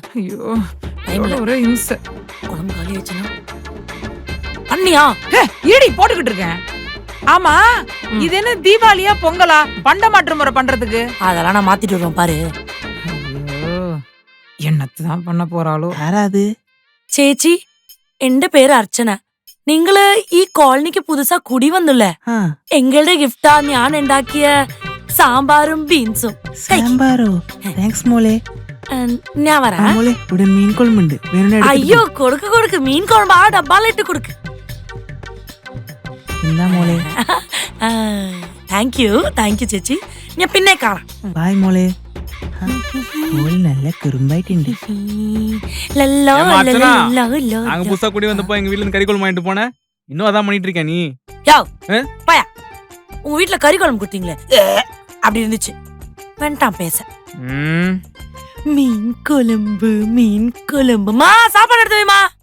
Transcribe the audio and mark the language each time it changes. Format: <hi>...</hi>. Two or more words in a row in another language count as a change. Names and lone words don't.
<ta>ஐயோ டைம்ல ஒரே இன்ஸ். குழம்பு காலி ஆயிடுச்சுனா பண்ணியா? ஏடி போட்டுக்கிட்டு இருக்கேன். ஆமா இது என்ன தீபாவளியா பொங்கலா பண்ட மாற்று முறை பண்றதுக்கு? அதெல்லாம் நான் மாத்திட்டு வருவேன் பாரு. ஐயோ, என்னத்தான் பண்ண പോറാളോ?</ta> <ml>ആരാത്? ചേച്ചി, എന്റെ പേര് അർച്ചന. നിങ്ങള് ഈ കോളനിക്ക് പുതുസാ കുടി വന്നില്ലേ? ആ, എങ്ങളുടെ ഗിഫ്റ്റാ ഞാൻ ഉണ്ടാക്കിയ സാമ്പാറും ബീൻസും. സാമ്പാറോ? താങ്ക്സ് മോളെ. ഞാൻ ആ, വരാം. മോളെ ഇവിടെ മീൻ കുഴമ്പുണ്ട്. വേണേ അയ്യോ, കൊടുക്ക് കൊടുക്ക്. മീൻ കുഴമ്പ് ആ ഡബ്ബാലിട്ട് കൊടുക്ക്. എന്താ മോളെ?</ml> <en>thank you</en> <ml>ചേച്ചി. ഞാൻ പിന്നെ കാണാം. ബായ് മോളെ. ആ, മോള് നല്ല കുറുമ്പായിട്ടുണ്ട്. ലല്ലോ,</ml> <ta>ஏம்மா, அர்ச்சனா?</ta> <ml>ലല്ലോ, ലല്ലോ.</ml> <ta>நாங்க புதுசா குடி வந்தப்போ எங்க வீட்ல இருந்து கறி குழம்பு வாங்கிட்டு போனேன். இன்னும் அதான் பண்ணிட்டு இருக்க நீ. யோ, ஆ? பயா. உங்க வீட்ல கறி குழம்பு கொடுத்தீங்களே, அப்படி இருந்துச்சு. வேண்டாம் பேச. ம். மீன் குழம்பு. மா, சாப்பாடு எடுத்து வைமா.</ta>